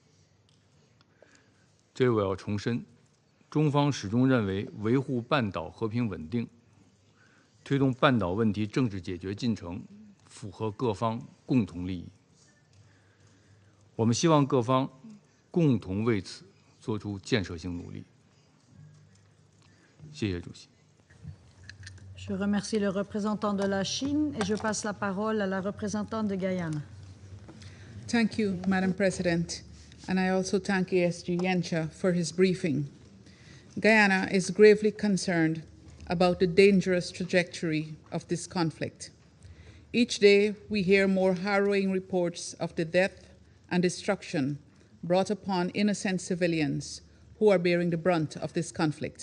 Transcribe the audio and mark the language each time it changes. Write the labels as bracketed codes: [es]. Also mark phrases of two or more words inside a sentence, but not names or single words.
[zh] 这里我要重申，中方始终认为维护半岛和平稳定，推动半岛问题政治解决进程符合各方共同利益。我们希望各方共同为此做出建设性努力。谢谢主席。 [fr] Je remercie le représentant de la Chine et je passe la parole à la représentante de Guyana. [en] Thank you, Madam President, and I also thank ASG Yencha for his briefing. Guyana is gravely concerned about the dangerous trajectory of this conflict. Each day, we hear more harrowing reports of the death and destruction brought upon innocent civilians who are bearing the brunt of this conflict.